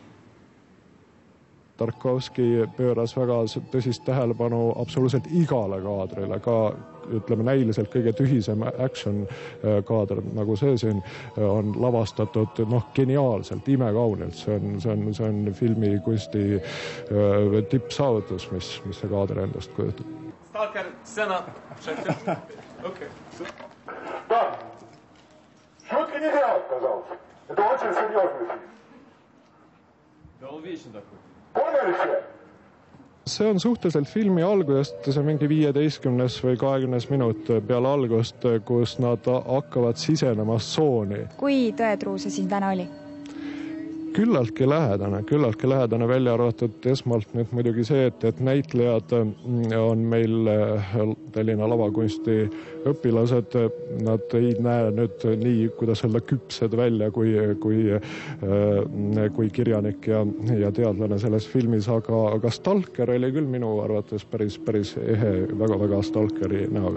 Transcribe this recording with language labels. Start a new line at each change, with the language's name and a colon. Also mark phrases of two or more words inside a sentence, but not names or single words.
Estonian: Tarkovski pööras väga tõsist tähelepanu absoluutselt igale kaadrile, ka ütleme näiliselt kõige tühisem action kaader, nagu see siin on lavastatud geniaalselt, imekaunilt. See on filmi kunsti tippsaavutus, mis see kaader endast kujutab. Stalker, scena. Okei.
Russian: Шутки не делать, пожалуйста. Это очень серьезный фильм. Да он вечный такой.
Estonian: See on suhteliselt filmi algusest, see mingi 15 või 20 minut peale algust, kus nad hakkavad sisenema tsooni. Kui tõetruu see siin täna oli? Küllaltki lähedane välja arvatud esmalt nüüd muidugi see, et näitlejad on meil Tallinna lavakunsti õpilased, nad ei näe nüüd nii, kuidas öelda, küpsed välja kui kirjanik ja teadlane selles filmis, aga Stalker oli küll minu arvates päris ehe, väga Stalkeri näoga.